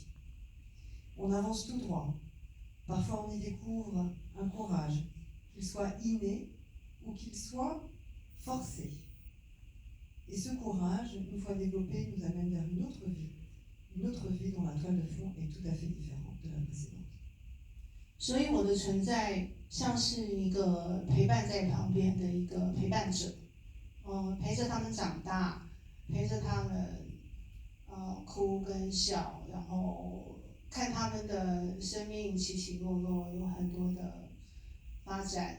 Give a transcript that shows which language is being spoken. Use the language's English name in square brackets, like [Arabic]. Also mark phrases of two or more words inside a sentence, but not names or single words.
[French] On avance tout droit. Parfois on y découvre un courage, qu'il soit inné ou qu'il soit forcé. Et ce courage, une fois développé, nous amène vers une autre vie dont la toile de fond est tout à fait différente de la précédente. [Chinese] 所以我的存在像是一个陪伴在旁边的一个陪伴者，陪着他们长大，陪着他们哭跟笑，然后看他们的生命起起落落，有很多的发展。